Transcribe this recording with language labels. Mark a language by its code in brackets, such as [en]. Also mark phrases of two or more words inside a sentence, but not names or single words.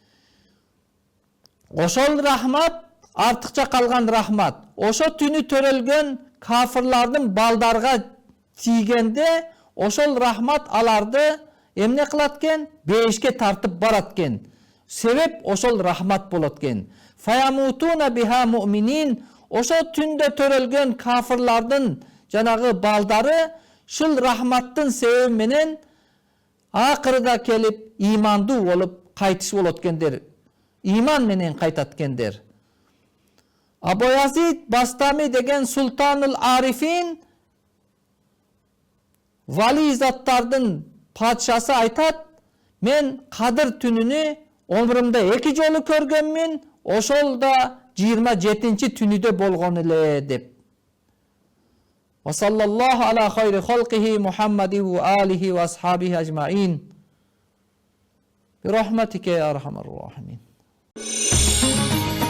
[ky] Ошол рахмат артыкча калган рахмат. Ошо түнү төрөлгөн кафырлардын балдарга тийгенде, ошол рахмат аларды эмне кылат экен? Бейишке тартып барат экен. Себеп ошол рахмат болот экен. [ar] فيموتون بها مؤمنين. [ky] Ошо түндө төрөлгөн кафырлардын жанагы балдары шул рахматтын себеби менен акырда келип имандуу болуп кайтыш болот экендер. Иман менен кайтат экендер. Абу Язид Бастами деген Султанул Арифин вали заттардын падшасы айтат, мен кадыр түнүнү өмүрүмдө 2 жолу көргөнмүн, ошол да 27-чи түнүдө болгон эле деп. [ar] وصلى الله على خير خلقه محمد وآله وأصحابه أجمعين. برحمتك يا أرحم الراحمين.